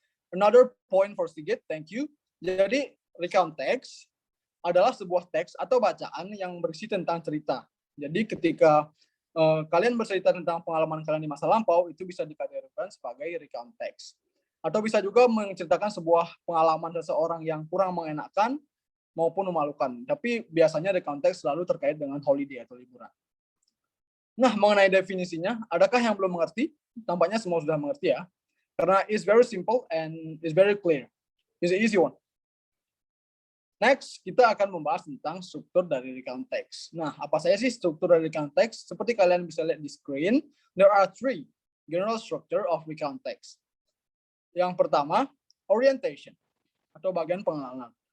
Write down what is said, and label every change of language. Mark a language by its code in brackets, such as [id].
[en] Another point for Sigit, thank you. [id] Jadi, recount text adalah sebuah teks atau bacaan yang berisi tentang cerita. Jadi, ketika kalian bercerita tentang pengalaman kalian di masa lampau, itu bisa dikategorikan sebagai recount text. Atau bisa juga menceritakan sebuah pengalaman seseorang yang kurang mengenakan maupun memalukan. Tapi biasanya recount text selalu terkait dengan holiday atau liburan. Nah, mengenai definisinya, adakah yang belum mengerti? Tampaknya semua sudah mengerti ya. [en] Karena it's very simple and it's very clear. It's an easy one. [id] Next, kita akan membahas tentang struktur dari recount text. Nah, apa saja sih struktur dari recount text? Seperti kalian bisa lihat di screen, [en] there are 3 general structure of recount text. [id] Yang pertama, orientation atau bagian pengenalan.